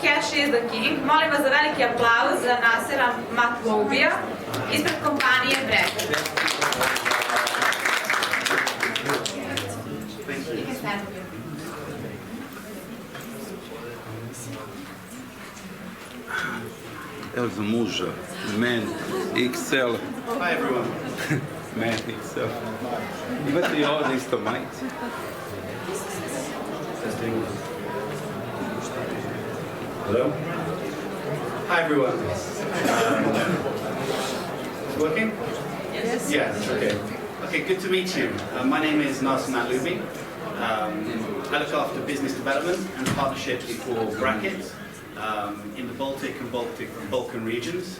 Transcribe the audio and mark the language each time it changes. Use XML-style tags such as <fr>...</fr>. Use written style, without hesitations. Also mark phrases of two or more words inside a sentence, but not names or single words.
<en>Cash is the king.</en> <bs>Molim vas za veliki aplauz za Nasera Matloubija ispred kompanije Preko. Evo za muža,</bs> <en>man, XL. Hi everyone. Man, XL.</en> <bs>Imate i ovdje isto majice.</bs> <en>Hello. Hi everyone. Working? Yes. Yes. Okay. Okay. Good to meet you. My name is Nasser Matloubi. I look after business development and partnerships for Bracket in the Baltic and Balkan regions.</en>